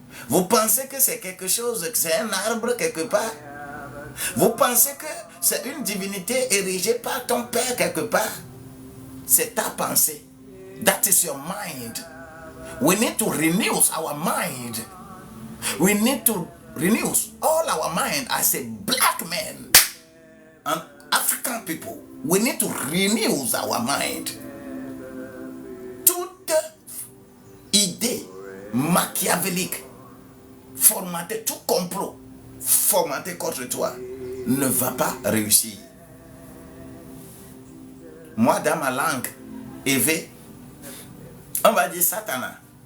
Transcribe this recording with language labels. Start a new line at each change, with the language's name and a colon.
French: Vous pensez que c'est quelque chose, que c'est un arbre quelque part? Vous pensez que c'est une divinité érigée par ton père quelque part? C'est ta pensée.
English: That is your mind. We need to renew our mind. We need to renew all our mind as a black man and African people. We need to renew our mind.
French: Toute idée machiavélique formatée, tout complot formaté contre toi ne va pas réussir. Moi, dans ma langue, Évé, on va dire Satana.